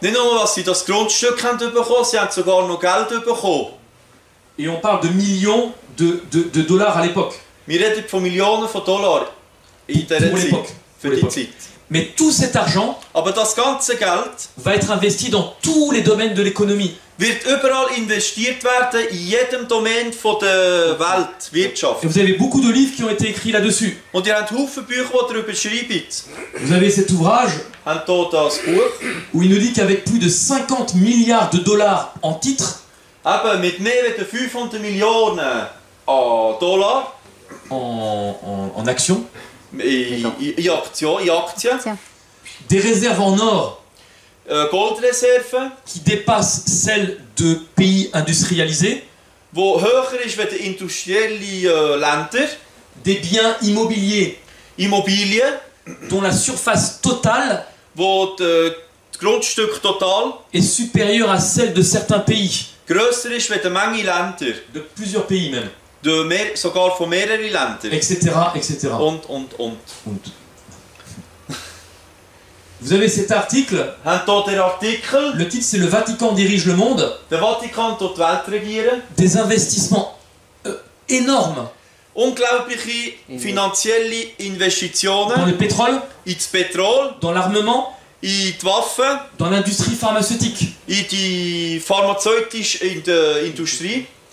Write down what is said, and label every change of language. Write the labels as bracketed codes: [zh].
[de] Nicht nur, dass sie das Grundstück haben bekommen, sie haben sogar noch Geld bekommen. [fr] Et on parle de millions de dollars à l'époque. [de] Wir reden von Millionen von Dollar in dieser [fr] Pour [de] Zeit, [fr] l'époque. [de] für [fr] Pour [de] die [fr] l'époque. [de] Zeit. [fr] Mais tout cet argent [de] Aber das ganze Geld [fr] va être investi dans tous les domaines de l'économie. [de] wird überall investiert werden, in jedem Domain von der Weltwirtschaft. [fr] Et vous avez beaucoup de livres qui ont été écrits là-dessus. [de] Und ihr habt Haufen Bücher, die darüber schreiben. [fr] Vous avez cet ouvrage [de] Habt hier das Buch. [fr] où il nous dit qu'avec plus de 50 milliards de dollars en titres, [de] Eben mit mehr als 500 Millionen an Dollar [fr] en actions, [de] in Aktien, [fr] Tiens. des réserves en or [de] Goldreserven, [fr] qui dépassent celles de pays industrialisés, [de] die höher ist als industrielle Länder, [fr] des biens immobiliers [de] Immobilien, [fr] dont la surface totale [de] wo das Grundstück total [fr] est supérieure à celle de certains pays, [de] grösser ist als eine Menge Länder, [fr] de plusieurs pays même, [de] sogar von mehreren Ländern. [fr] etc. etc. [de] Und. Und. [fr] Vous avez cet article, [de] Habt hier den Artikel, [fr] le titre c'est Le Vatican dirige le monde, [de] der Vatikan tut die Welt regieren. [fr] des investissements énormes [de] Unglaubliche finanzielle [fr] dans [de] Investitionen [fr] le pétrole, [de] ins Petrol, [fr] dans l'armement, [de] in die Waffen, [fr] dans l'industrie pharmaceutique. [de] in die pharmazeutische Industrie.